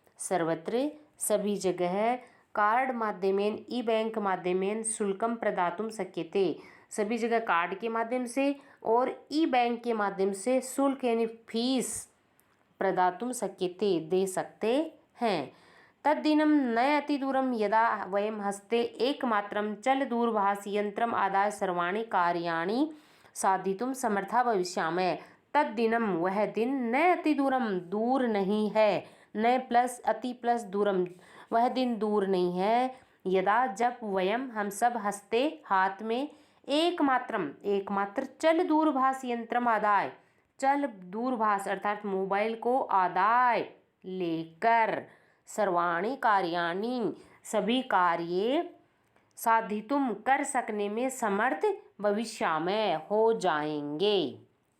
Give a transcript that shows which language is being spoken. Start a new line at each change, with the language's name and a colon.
Hindi: सर्वत्र, सभी जगह,
Sanskrit: कार्ड माध्यमेन ई बैंक माध्यमेन शुल्कम प्रदातुं शक्यते,
Hindi: सभी जगह कार्ड के माध्यम से और ई बैंक के माध्यम से शुल्क यानी फीस प्रदातुं शक्यते, दे सकते हैं।
Sanskrit: तद्दिनं न अतिदूरं यदा वयं हस्ते एकमात्रं चलदूरभाषयन्त्रम् आदाय सर्वाणि कार्याणि साधितुं समर्था भविष्यामः।
Hindi: तद्दिनं, वह दिन, न अतिदूरम, दूर नहीं है, न प्लस अति प्लस दूरम, वह दिन दूर नहीं है, यदा जब, वयम हम सब, हस्ते हाथ में, एकमात्रम एकमात्र, चल दूरभाष यंत्रम आदाय, चल दूरभाष अर्थात मोबाइल को आदाय लेकर, सर्वाणि कार्याणि सभी कार्य, साधितुम कर सकने में, समर्थ भविष्य में हो जाएंगे।